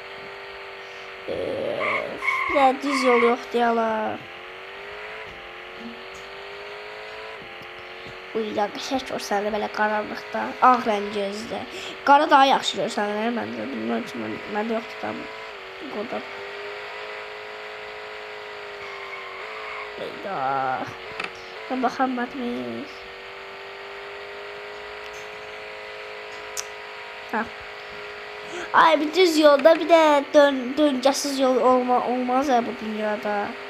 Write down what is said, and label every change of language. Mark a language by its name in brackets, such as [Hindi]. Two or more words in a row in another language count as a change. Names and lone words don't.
[Azerbaijani] Bir də düz yol yox deyələr. Uyuya qəşəng görsənir belə qaranlıqda, ağ rəng gözlə. Qara daha yaxşı görsənir məndə. Bilmirəm ki, məndə yoxdur da burada. Eyvah. [Turkish] Ben bakamadım. Ha. [Azerbaijani] Ay bir düz yolda bir de döngəsiz yol olmaz ya bu dünyada.